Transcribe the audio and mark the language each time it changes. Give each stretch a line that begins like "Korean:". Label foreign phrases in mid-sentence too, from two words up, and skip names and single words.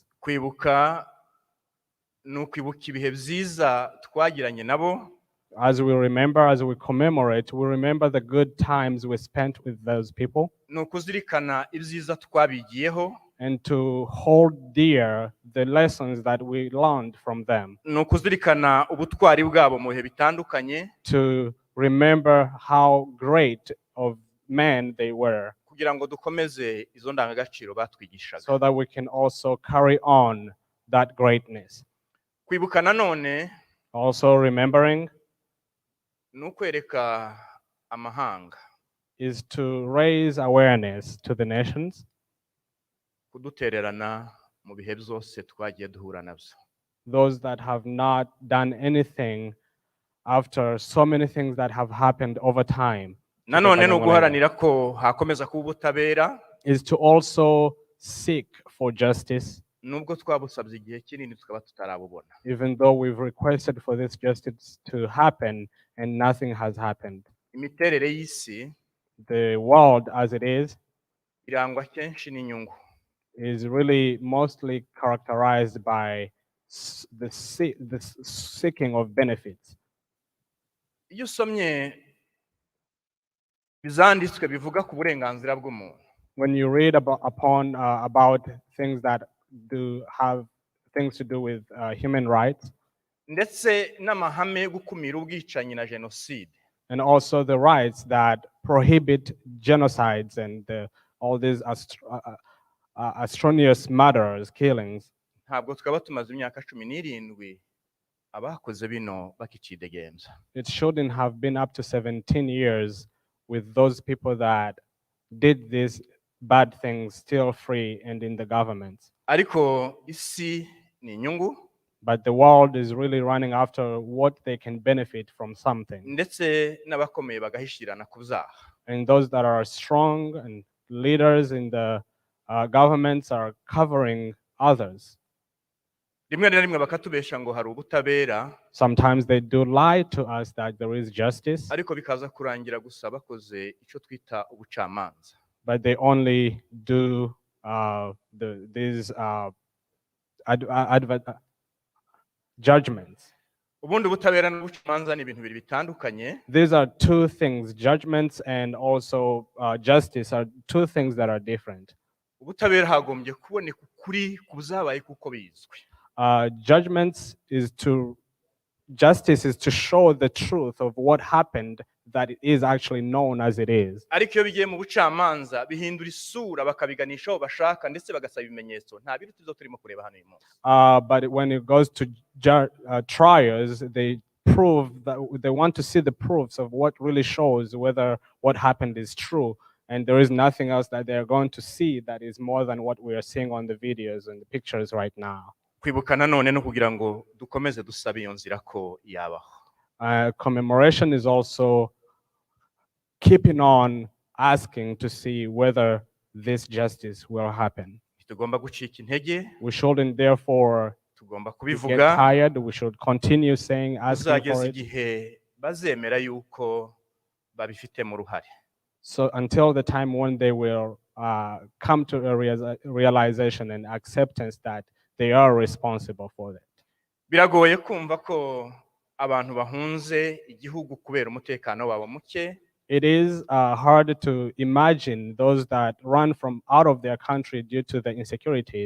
Kinyarwanda: Kwibuka ni ukwibuka ibihe byiza twagiranye nabo,
English: As we remember, as we commemorate, we remember the good times we spent with those people,
Kinyarwanda: ni ukuzirikana ibyiza twabigiyeho,
English: and to hold dear the lessons that we learned from them,
Kinyarwanda: ni ukuzirikana ubutwari bwabo mu bihe bitandukanye,
English: to remember how great of men they were,
Kinyarwanda: kugira ngo dukomeze izo ndangagaciro batwigishaga.
English: so that we can also carry on that greatness.
Kinyarwanda: Kwibuka nanone
English: Also remembering
Kinyarwanda: ni ukwereka amahanga
English: is to raise awareness to the nations,
Kinyarwanda: kudutererana mu bihe byose twagiye duhura nabyo.
English: those that have not done anything after so many things that have happened over time. to the
Kinyarwanda: Nanone ni Banyamulenge, uguharanira ko hakomeza kuba ubutabera,
English: is to also seek for justice,
Kinyarwanda: nubwo twabusabye igihe kinini tukaba tutarabubona.
English: even though we've requested for this justice to happen and nothing has happened.
Kinyarwanda: Imiterere y'isi
English: The world as it is
Kinyarwanda: irangwa kenshi n'inyungu.
English: is really mostly characterized by the seeking of benefits.
Kinyarwanda: Iyo usomye bizanditswe bivuga ku burenganzira bw'umuntu,
English: When you read about things that have things to do with human rights,
Kinyarwanda: ndetse n'amahame yo gukumira ubwicanyi na jenoside.
English: and also the rights that prohibit genocides and all these atrocious murders, killings.
Kinyarwanda: Ntabwo twaba tumaze imyaka 17 abakoze bino bakicidegenza.
English: It shouldn't have been up to 17 years with those people that did these bad things still free and in the government.
Kinyarwanda: Ariko isi ni inyungu,
English: But the world is really running after what they can benefit from something.
Kinyarwanda: ndetse n'abakomeye bagahishirana ku byaha.
English: And those that are strong and leaders in the governments are covering others.
Kinyarwanda: Rimwe na rimwe bakatubesha ngo hari ubutabera,
English: Sometimes they do lie to us that there is justice,
Kinyarwanda: ariko bikaza kurangira gusa bakoze icyo twita ubucamanza.
English: but they only do these judgments.
Kinyarwanda: Ubundi ubutabera n'ubucamanza ni ibintu bibiri bitandukanye.
English: These are two things. Judgments and also justice are two things that are different.
Kinyarwanda: Ubutabera hagombye kuboneka ukuri ku byabaye kuko bizwi.
English: Justice is to show the truth of what happened, that it is actually known as it is.
Kinyarwanda: Ariko iyo bigiye mu bucamanza bihindura isura bakabiganisha aho bashaka ndetse bagasaba ibimenyetso. Nta bintu tuzo turimo kureba hano uyu munsi.
English: But when it goes to trials, they prove that they want to see the proofs of what really shows whether what happened is true. And there is nothing else that they're going to see that is more than what we are seeing on the videos and the pictures right now.
Kinyarwanda: Kwibuka nanone no kugira ngo dukomeze dusabe iyo nzira ko yabaho.
English: Commemoration is also keeping on asking to see whether this justice will happen.
Kinyarwanda: Tugomba gucika intege,
English: We shouldn't therefore
Kinyarwanda: tugomba
English: get
Kinyarwanda: kubivuga,
English: tired. We should continue saying, asking for
Kinyarwanda: uzageza
English: it.
Kinyarwanda: igihe bazemera yuko babifitemo uruhare.
English: So until the time when they will come to a realization and acceptance that they are responsible for that.
Kinyarwanda: Biragoye kumva ko abantu bahunze igihugu kubera umutekano wabo muke.
English: It is hard to imagine those that run from out of their country due to the insecurities